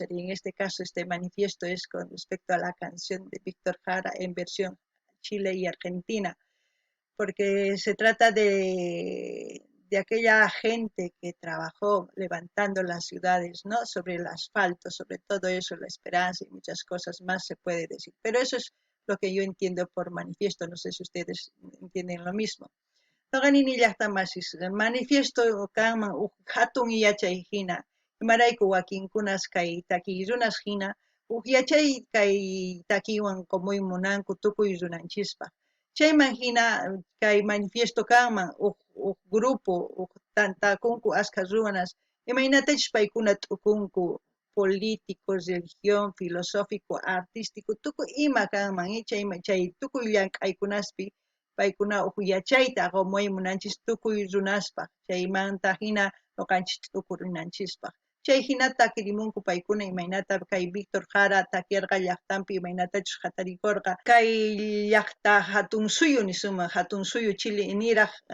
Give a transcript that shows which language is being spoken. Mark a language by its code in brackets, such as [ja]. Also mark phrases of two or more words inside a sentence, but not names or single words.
[es] Y en este caso, este manifiesto es con respecto a la canción de Víctor Jara en versión Chile y Argentina, porque se trata de aquella gente que trabajó levantando las ciudades, ¿no? Sobre el asfalto, sobre todo eso, la esperanza y muchas cosas más se puede decir. Pero eso es lo que yo entiendo por manifiesto, no sé si ustedes entienden lo mismo. [qu] Noqanini llaqtamasis manifiesto kanman hatun yachay hina, imarayku wakinkunas kay takiy hina, yachay kay takiwan komuy munanku tukuy runanchispaq. Chayman hina kay manifiesto kanman grupo tantakunku askha runas, imaynatachus paykuna t'ukunku [es] político, religión, filosófico, artístico, [qu] tukuy ima kanman, chay tukuy llank'aykunaspi paykuna yachayta qomuy munanchis tukuy runaspaq, chaymanta hina ñuqanchis t'ukurinanchispaq. Chay hina takirimunku paykuna imaynata kay Víctor Jara takiyarqa llaqtanpi imaynatachus hatarikurqa kay llaqta hatun suyu nisuma hatun suyu Chile niraq